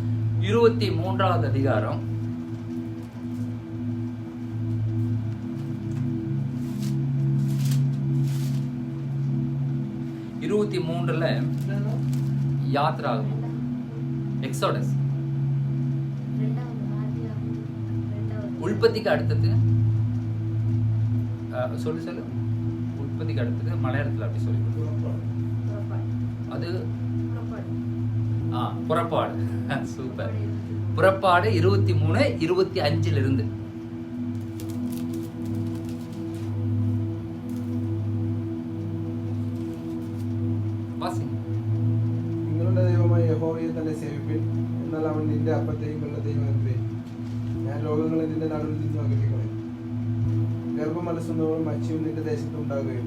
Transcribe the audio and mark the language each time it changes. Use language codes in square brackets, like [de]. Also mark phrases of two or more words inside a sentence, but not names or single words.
[ta] 23வது அதிகாரம் 23ல யாத்திராகமம், எக்ஸோடஸ், உற்பத்திக்கு அடுத்தது சொல்லு உற்பத்திக்கு அடுத்தது மலையாளத்துல அப்படி சொல்லி அது புறப்பாடு. சூப்பர். புறப்பாடு 23:25 இருந்து [ml] നിങ്ങളുടെ ദൈവമായ യഹോവയെ തന്നെ സേവിപ്പിൻ, എന്നാൽ അവൻ നിന്റെ അപ്പത്തെയും വെള്ളത്തെയും അനുഗ്രഹിക്കും. ഞാൻ രോഗങ്ങളെ നിന്റെ നടുവിൽ നിന്ന് അകറ്റിക്കളയും. ഗർഭമലസുന്നവളും മത്സ്യവും നിന്റെ ദേശത്ത് ഉണ്ടാകുകയില്ല.